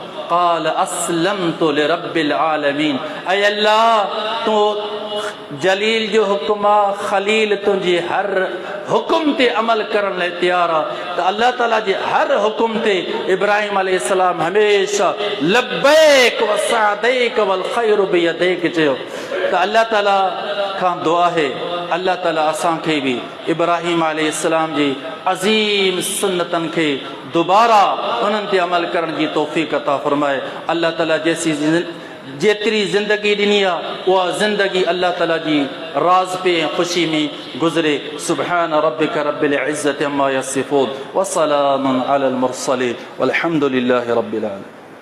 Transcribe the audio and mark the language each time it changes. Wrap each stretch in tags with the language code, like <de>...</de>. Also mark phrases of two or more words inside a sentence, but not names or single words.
<ar>قال أسلمت لرب العالمين,</ar> <sd>ऐं अल्लाह तूं जलील जो हुकुम आहे, ख़लील तुंहिंजे हर हुकुम ते अमल करण लाइ तयारु आहे। त अल्लाह ताला जे हर हुकुम ते इब्राहिम अलैहिस्सलाम हमेशा</sd> <ar>لبيك وسعديك والخير بيديك</ar> <sd>चयो। त अल्लाह ताला खां दुआ है, अल्लाह ताला असांखे बि इब्राहिम अलैहिस्सलाम जी अज़ीम सुन्नतनि खे दोबारा उन्हनि ते अमल करण जी तौफ़ीक़ अता फ़रमाए। अल्लाह ताला जेतिरी ज़िंदगी ॾिनी आहे उहा ज़िंदगी अल्लाह ताला जी राज़ पे ऐं ख़ुशी में गुज़रे।</sd> <ar>سبحان ربك رب العزة عما يصفون وسلام على المرسلين والحمد لله رب العالمين.</ar>